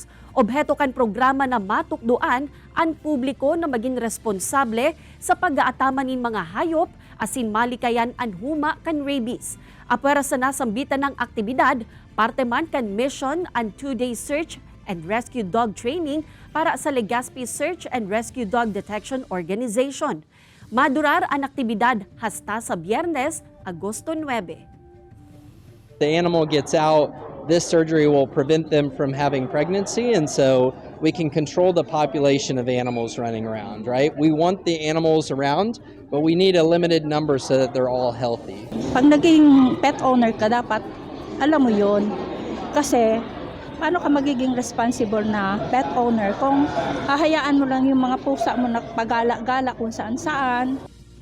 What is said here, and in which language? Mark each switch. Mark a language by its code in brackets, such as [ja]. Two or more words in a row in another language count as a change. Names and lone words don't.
[bik] Obheto kan programa na matukduan ang publiko na maging responsable sa pag-aataman nin mga hayop asin malikayan ang huma kan rabies. Apwera sa nasambitan ng aktibidad, parte man kan mission ang [en] 2-day search and rescue dog training [bik] para sa Legazpi Search and Rescue Dog Detection Organization. Madurar ang aktibidad hasta sa Biyernes, Agosto 9. [en] The animal gets out, this surgery will prevent them from having pregnancy, and so we can control the population of animals running around, right? We want the animals around, but we need a limited number so that they're all healthy. [tl] Pag naging pet owner ka, dapat alam mo yon. Kasi paano ka magiging responsible na pet owner kung hahayaan mo lang yung mga pusa mo na pagala-gala kung saan-saan?